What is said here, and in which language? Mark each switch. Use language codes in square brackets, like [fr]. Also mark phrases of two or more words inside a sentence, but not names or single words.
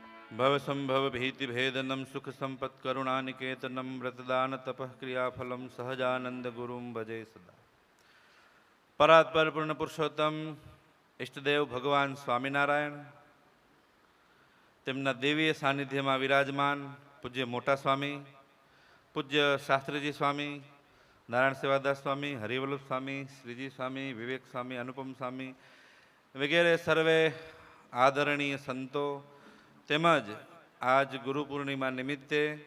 [sa] भवसंभव भीतिभेदनं सुख संपत् करुणानिकेतनं व्रतदान तपः क्रियाफलं सहजानंद गुरुं भजे सदा। परात्पर पूर्ण पुरुषोत्तम इष्टदेव भगवान स्वामिनारायण [gu] તેમના દેવીય સાનિધ્યમાં વિરાજમાન પૂજ્ય મોટા સ્વામી, પૂજ્ય શાસ્ત્રીજી સ્વામી, નારાયણ સેવાદાસ સ્વામી, હરિવલ્લભ સ્વામી, શ્રીજી સ્વામી, વિવેક સ્વામી, અનુપમ સ્વામી વગેરે સર્વે આદરણીય સંતો તેમજ આજ ગુરુ પૂર્ણિમા નિમિત્તે